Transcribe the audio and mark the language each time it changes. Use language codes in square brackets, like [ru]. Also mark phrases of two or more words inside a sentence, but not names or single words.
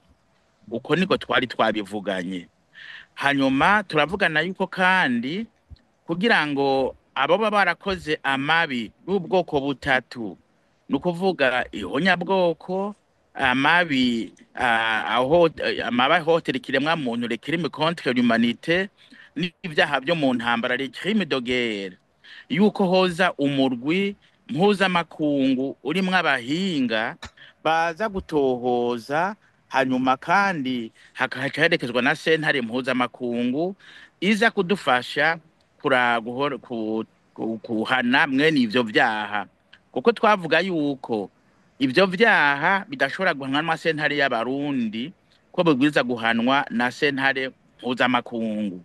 [rn] Uko niko twari twabivuganye. Hanyuma turavugana yuko kandi kugira ngo abo barakoze amabi y'ubwoko butatu, nukuvuga ihonyabwoko, amabi amabahotera ikiremwa muntu, [fr] le crime contre l'humanité, [rn] n'ibyaha byo mu ntambara, [fr] le crime de guerre, [rn] yuko hoza umurwi mpuzamakungu urimwo abahinga baza gutohoza, hanyuma kandi hakaherekezwa na sentare mpuzamakungu iza kudufasha kuhana mwene ivyo vyaha, kuko twavuga yuko ivyo vyaha bidashobora guhanwa n'amasentare y'abarundi, ko bibwirizwa guhanwa na sentare mpuzamakungu.